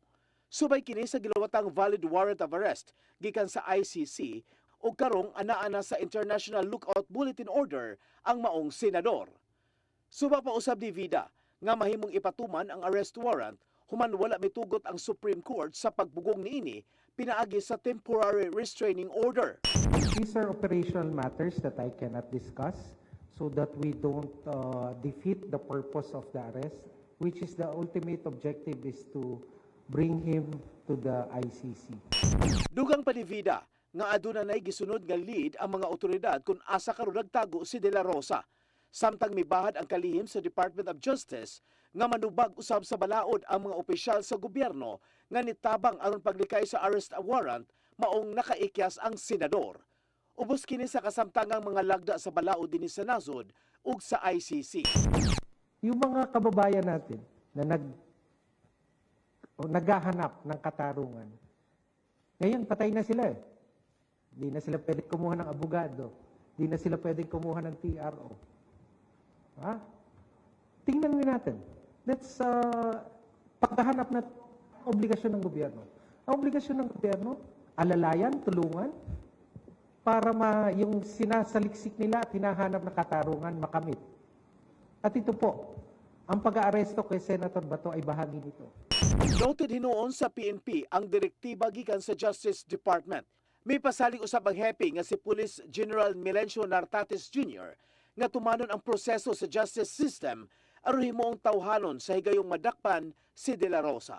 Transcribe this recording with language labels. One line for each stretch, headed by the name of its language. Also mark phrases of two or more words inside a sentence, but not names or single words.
Cebuano: Subay kini sa gilawatang
English: valid warrant of arrest
Cebuano: gikan sa ICC ug karong anaa na sa
English: International Lookout Bulletin Order
Cebuano: ang maong senador. Suba pa usab ni Vida nga mahimong ipatuman ang
English: arrest warrant
Cebuano: human wala mitugot ang Supreme Court sa pagbugong niini pinaagi sa
English: temporary restraining order. These are operational matters that I cannot discuss so that we don't defeat the purpose of the arrest, which is the ultimate objective is to bring him to the ICC.
Cebuano: Dugang pa ni Vida nga aduna nay gisunod nga lead ang mga otoridad kung asa karon nagtago si De La Rosa. Samtang mibahad ang kalihim sa Department of Justice nga manubag usab sa balaod ang mga opisyal sa gobyerno nga nitabang aron paglikay sa
English: arrest warrant
Cebuano: maong nakaikyas ang senador. Ubos kini sa kasamtangang mga lagda sa balaod dinhi sa nasod ug sa ICC.
Filipino: Yung mga kababayan natin na naghahanap ng katarungan, ngayon patay na sila eh. Di na sila pwedeng kumuha ng abogado. Di na sila pwedeng kumuha ng TRO. Ha? Tingnan natin. Let's paghahanap na obligasyon ng gobyerno. Ang obligasyon ng gobyerno, alalayan, tulungan, para yung sinasaliksik nila at hinahanap na katarungan makamit. At ito po, ang pag-aaresto kay Senator Bato ay bahagi nito.
Cebuano: Noted hinuon sa PNP ang direktiba gikan sa Justice Department. May pasalig usab ang happy nga si Police General Melencio Nartates Jr. nga tumanon ang proseso sa
English: justice system
Cebuano: aron himuong tawhanon sa higayong madakpan si De La Rosa.